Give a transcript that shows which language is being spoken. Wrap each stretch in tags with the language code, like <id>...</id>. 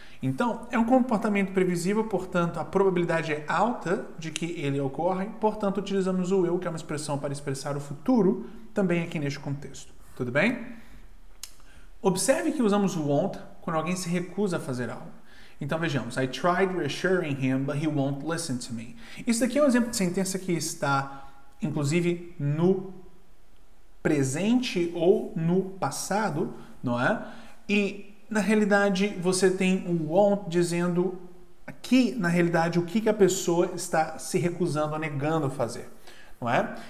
<pt>Então, é um comportamento previsível, portanto, a probabilidade é alta de que ele ocorra, portanto, utilizamos o will, que é uma expressão para expressar o futuro, também aqui neste contexto. Tudo bem? Observe que usamos o won't quando alguém se recusa a fazer algo. Então, vejamos.</pt> <en>I tried reassuring him, but he won't listen to me.</en> <pt>Isso daqui é um exemplo de sentença que está, inclusive, no presente ou no passado, não é? E na realidade, você tem o won't dizendo aqui, na realidade, o que a pessoa está se recusando ou negando a fazer, não é?</pt>